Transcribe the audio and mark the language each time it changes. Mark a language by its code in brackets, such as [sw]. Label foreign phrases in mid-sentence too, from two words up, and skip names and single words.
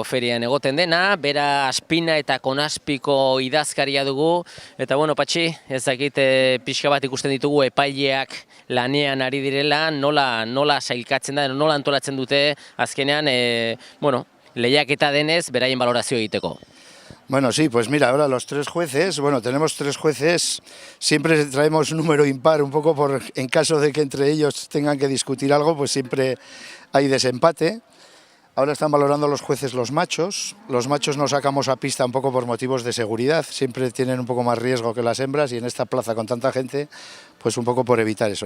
[eu] ferian egoten dena, bera Azpina eta Konaspiko idazkaria dugu, eta Patxi, ez dakit pixka bat ikusten ditugu epaileak lanean ari direla, nola sailkatzen da, nola antolatzen dute, azkenean, lehiaketa denez, beraien balorazio egiteko. [es] Bueno, sí, pues mira, ahora los tres jueces, tenemos tres jueces, siempre traemos un número impar, un poco en caso de que entre ellos tengan que discutir algo, pues siempre hay desempate. Ahora están valorando los jueces los machos no sacamos a pista un poco por motivos de seguridad, siempre tienen un poco más riesgo que las hembras y en esta plaza con tanta gente, pues un poco por evitar eso.